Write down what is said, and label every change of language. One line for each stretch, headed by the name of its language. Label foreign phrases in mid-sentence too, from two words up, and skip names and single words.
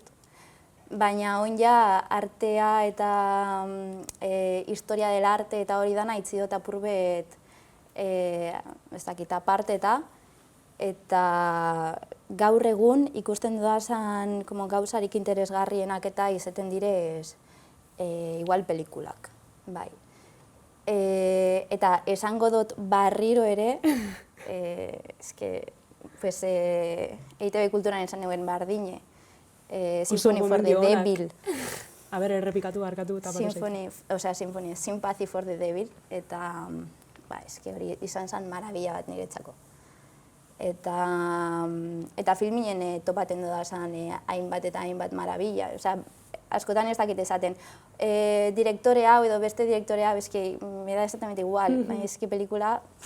Basque: Baina oin ja artea eta
Spanish: historia del arte
Basque: eta hori dana itzi dut apurbet, ez dakit, aparteta, eta gaur egun ikusten dudazan gauzarik interesgarrienak eta izaten direz igual pelikulak, bai. Eta esango dut barriro ere, EITB Kulturan esan neuen bardine, Symphony for the Devil. A ber, errepikatu, barkatu eta Sympathy for the Devil, eta eske hori izan zen marabila bat niretzako. Eta filminen topaten duda zen hainbat eta hainbat marabila. Osea, askotan ez dakit esaten, direktore hau edo beste direktore hau, eske,
Spanish: me da exactamente igual,
Basque: baina eske pelikula...